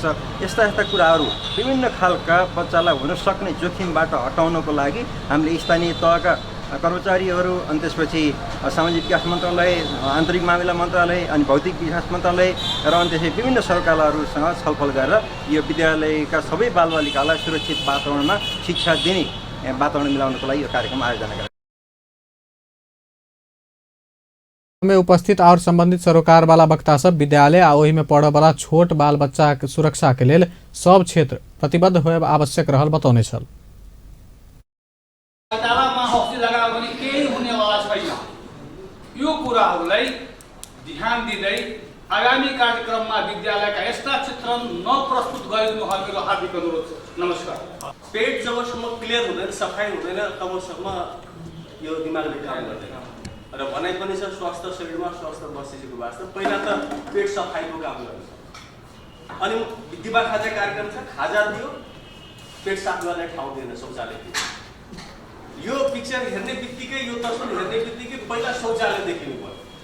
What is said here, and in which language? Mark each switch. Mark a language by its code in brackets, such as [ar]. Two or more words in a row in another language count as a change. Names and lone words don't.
[ne] यस्ता कुराहरू विभिन्न खालका बच्चालाई हुन सक्ने जोखिमबाट हटाउनको लागि हामीले स्थानीय तहका कर्मचारीहरू अनि त्यसपछि सामाजिक विकास मन्त्रालय, आन्तरिक मामिला मन्त्रालय अनि भौतिक विकास मन्त्रालय र अनि त्यसपछि विभिन्न सरकारहरूसँग छलफल गरेर यो विद्यालयका सबै बालबालिकालाई सुरक्षित वातावरणमा शिक्षा दिने वातावरण मिलाउनको लागि यो कार्यक्रम आयोजना गरेको [mai] में उपस्थित और संबंधित सरोकार वाला वक्ता सब विद्यालय आ ओहि में पढ़े वाला छोट बाल बच्चा के सुरक्षा के लेल सब क्षेत्र प्रतिबद्ध होय आवश्यक रहल बतौने छल। [ne] यो कुराहरूलाई ध्यान दिँदै आगामी कार्यक्रममा विद्यालयका यस्ता क्षेत्र नप्रस्तुत गरिदिनु मेरो हार्दिक अनुरोध छ। नमस्कार। पेट जबसम्म क्लियर हुँदैन, सफाई हुँदैन, तबसम्म यो दिमागले काम गर्दैन र भनाइ पनि छ स्वास्थ्य शरीरमा स्वास्थ्य मस्तिष्कको वास्ता पहिला त पेट सफाइको काम गर्नु अनि दिवा खाजा कार्यक्रम छ खाजा दियो पेट साफ गर्ने ठाउँ दिएन शौचालय दियो यो पिक्चर हेर्ने बित्तिकै यो तस्बिर हेर्ने बित्तिकै पहिला शौचालय देखिनु पर्यो